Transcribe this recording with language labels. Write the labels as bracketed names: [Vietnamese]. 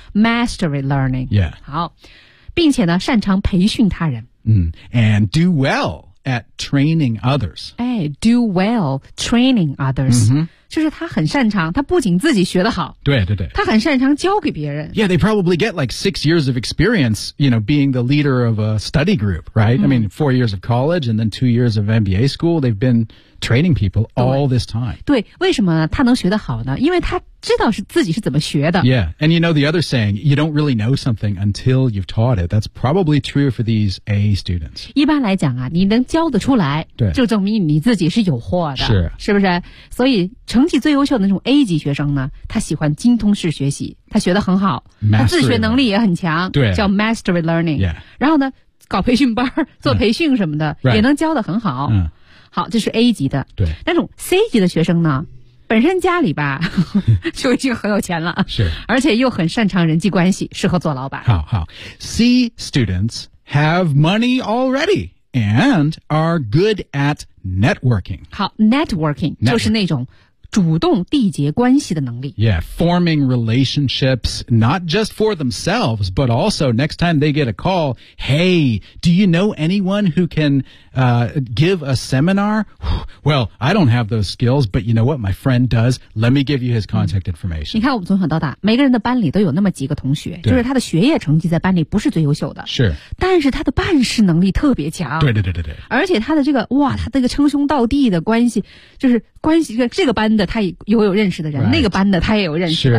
[English] Mastery learning. Yeah. [Chinese] 好。并且呢擅长培训他人。 [English] And do well at training others. 哎 ,do well training others.、 Mm-hmm. [Chinese] 就是他很擅长他不仅自己学得好。对对对。他很擅长教给别人。 [English] Yeah, they probably get like 6 years of experience, you know, being the leader of a study group, right?、Mm-hmm. I mean, 4 years of college and then 2 years of MBA school, they've been training people all this time. [Chinese] 对为什么他能学得好呢因为他知道是自己是怎么学的。 [English] Yeah, and you know the other saying, you don't really know something until you've taught it. That's probably true for these A students. [Chinese] 一般来讲啊你能教得出来对就证明你自己是有货的。是。是不是所以成绩最优秀的那种 A 级学生呢他喜欢精通式学习他学得很好、 [English] mastery、 [Chinese] 他自学能力也很强对叫 mastery learning.、 [English] Yeah. [Chinese] 然后呢搞培训班做培训什么的、 [English] right. [Chinese] 也能教得很好。好这是 A 级的。对。那种 C 级的学生呢本身家里吧就已经很有钱了。是。而且又很擅长人际关系适合做老板。好好。 [English] C students have money already, and are good at networking. [Chinese] 好 networking, 就是那种主动缔结关系的能力。 [English] Yeah, forming relationships, not just for themselves, but also next time they get a call, hey, do you know anyone who can, give a seminar? Well, I don't have those skills, but you know what? My friend does. Let me give you his contact information. [Chinese] 你看我们从小到大每个人的班里都有那么几个同学就是他的学业成绩在班里不是最优秀的。是。但是他的办事能力特别强。对对对对对。而且他的这个哇他这个称兄道弟的关系就是关系这个班的他也有认识的人、 [English] right. [Chinese] 那个班的他也有认识的